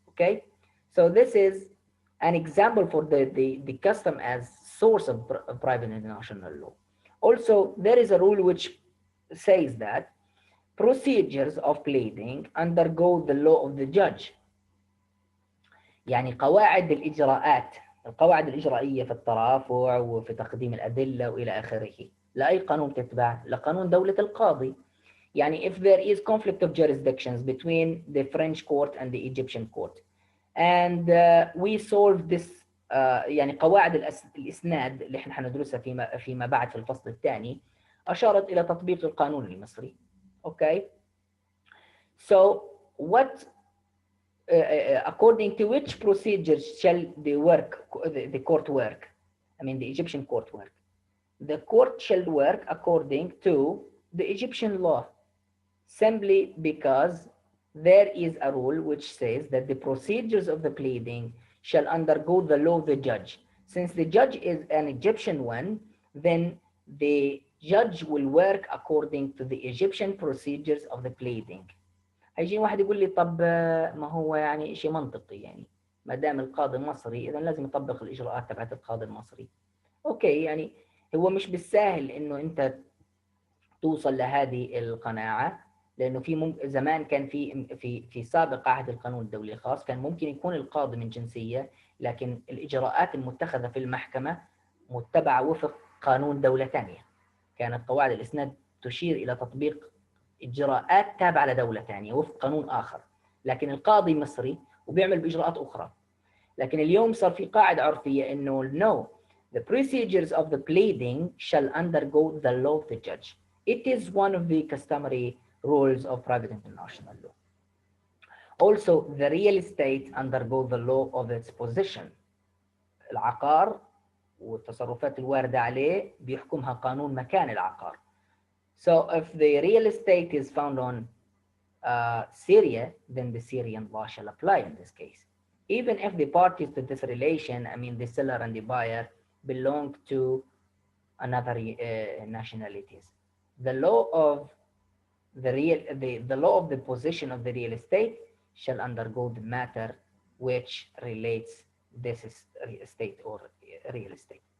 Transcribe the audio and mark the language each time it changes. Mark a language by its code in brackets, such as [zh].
[en] Okay, so this is an example for the custom as source of private international law. Also, there is a rule which says that procedures of pleading undergo the law of the judge. [ar] يعني قواعد الإجراءات، القواعد الإجرائية في الترافع وفي تقديم الأدلة وإلى آخره، لأي قانون تتبع؟ لقانون دولة القاضي. [en] يعني if there is conflict of jurisdictions between the French court and the Egyptian court and we solve this [ar] يعني قواعد الإسناد اللي احنا حندرسها فيما بعد في الفصل الثاني أشارت إلى تطبيق القانون المصري. [en] Okay, so what according to which procedures shall the court work? I mean the Egyptian court work. The court shall work according to the Egyptian law, simply because there is a rule which says that the procedures of the pleading shall undergo the law of the judge. Since the judge is an Egyptian one, then the judge will work according to the Egyptian procedures of the pleading. [ar] هيجي واحد يقول لي طب ما هو يعني شيء منطقي، يعني ما دام القاضي مصري إذا لازم يطبق الإجراءات تبعت القاضي المصري. أوكي، يعني هو مش بالساهل إنه أنت توصل لهذه القناعة، لأنه في زمان كان في سابق عهد القانون الدولي الخاص كان ممكن يكون القاضي من جنسية، لكن الإجراءات المتخذة في المحكمة متبعة وفق قانون دولة ثانية. كانت قواعد الإسناد تشير إلى تطبيق إجراءات تابعة لدولة ثانية وفق قانون آخر، لكن القاضي مصري وبيعمل بإجراءات أخرى. لكن اليوم صار في قاعدة عرفية إنه [en] no, the procedures of the pleading shall undergo the law of the judge. It is one of the customary rules of private international law. Also, the real estate undergo the law of its position. [ar] العقار والتصرفات الواردة عليه بيحكمها قانون مكان العقار. [en] So if the real estate is found on Syria, then the Syrian law shall apply in this case. Even if the parties to this relation, I mean the seller and the buyer, belong to another nationalities. The law of the law of the position of the real estate shall undergo the matter which relates this estate or real estate.